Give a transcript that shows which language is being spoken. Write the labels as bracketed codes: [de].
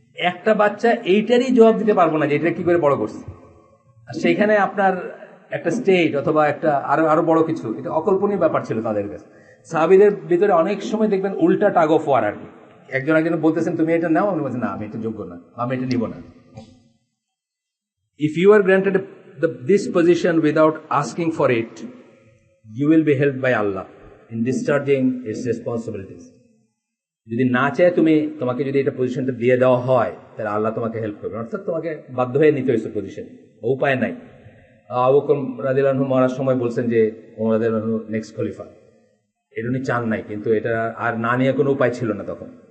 [bn] একটা বাচ্চা এইটারই জবাব দিতে পারবো না যে এটা কি করে বড় করছে, আর সেইখানে আপনার একটা স্টেট অথবা একটা আরো বড় কিছু, এটা অকল্পনীয় ব্যাপার ছিল তাদের কাছে। সাহাবীদের ভিতরে অনেক সময় দেখবেন উল্টা টাগ অফ ওয়ার আর কি, একজন বলতেছেন তুমি এটা নাও, আমি বলছি না আমি এটা যোগ্য না, আমি এটা নিব না। [en] If you are granted this position without asking for it, you will be helped by Allah in discharging its responsibilities. [bn] যদি না চায় তোমাকে যদি এটা পজিশনটা দিয়ে দেওয়া হয়, তাহলে আল্লাহ তোমাকে হেল্প করবে, অর্থাৎ তোমাকে বাধ্য হয়ে নিতে হয়েছে পজিশন, উপায় নাই। আবু বকর রাদিয়াল্লাহু আনহু মরার সময় বলছেন যে ওমর রাদিয়াল্লাহু আনহু নেক্সট খলিফা, এটা উনি চান নাই, কিন্তু এটা আর না নিয়ে কোনো উপায় ছিল না তখন।